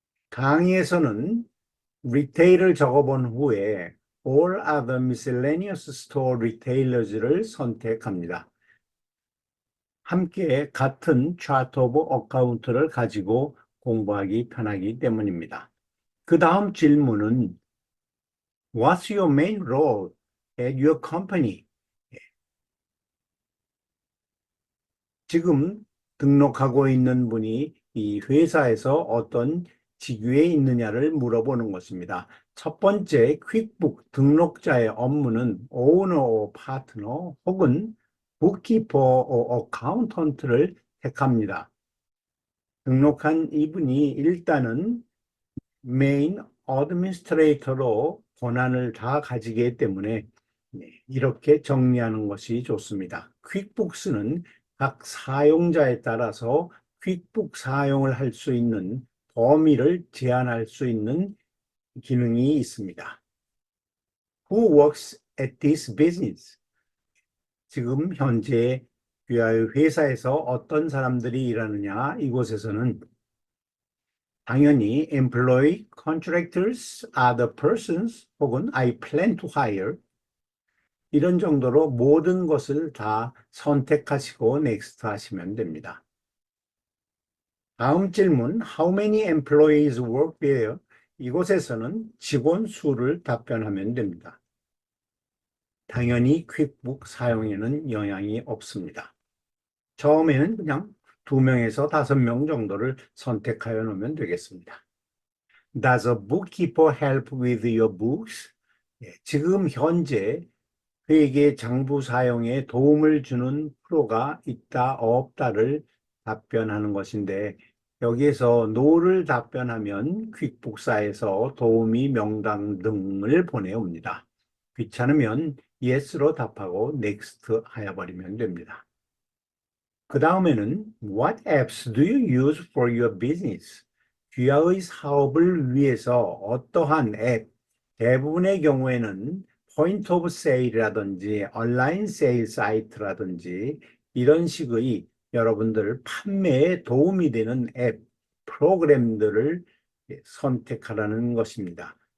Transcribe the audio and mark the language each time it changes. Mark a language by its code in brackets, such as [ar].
[ko] 강의에서는 리테일을 적어본 후에 [en] All other miscellaneous store retailers [ko] 를 선택합니다. 함께 같은 차트 오브 어카운트를 가지고 공부하기 편하기 때문입니다. 그 다음 질문은 [en] What's your main role at your company? [ko] 지금 등록하고 있는 분이 이 회사에서 어떤 직위에 있느냐를 물어보는 것입니다. 첫 번째, 퀵북 등록자의 업무는 오너, 파트너 혹은 북키퍼, 어카운턴트를 택합니다. 등록한 이분이 일단은 메인 어드미니스트레이터로 권한을 다 가지기 때문에 이렇게 정리하는 것이 좋습니다. 퀵북스는 각 사용자에 따라서 퀵북 사용을 할 수 있는 범위를 제한할 수 있는 기능이 있습니다. [en] Who works at this business? [ko] 지금 현재 귀하의 회사에서 어떤 사람들이 일하느냐, 이곳에서는 당연히 employee, contractors, other persons 혹은 [en] I plan to hire [ko] 이런 정도로 모든 것을 다 선택하시고 next 하시면 됩니다. 다음 질문, [en] how many employees work there? [ko] 이곳에서는 직원 수를 답변하면 됩니다. 당연히 퀵북 사용에는 영향이 없습니다. 처음에는 그냥 2명에서 5명 정도를 선택하여 놓으면 되겠습니다. [en] Does a bookkeeper help with your books? [ko] 지금 현재 회계 장부 사용에 도움을 주는 프로가 있다, 없다를 답변하는 것인데 여기에서 no를 답변하면 퀵북사에서 도우미 명단 등을 보내옵니다. 귀찮으면 yes로 답하고 next 하여버리면 됩니다. 그 다음에는 [en] What apps do you use for your business? [ko] 귀하의 사업을 위해서 어떠한 앱, 대부분의 경우에는 포인트 오브 세일이라든지 온라인 세일 사이트라든지 이런 식의 여러분들 판매에 도움이 되는 앱, 프로그램들을 선택하라는 것입니다.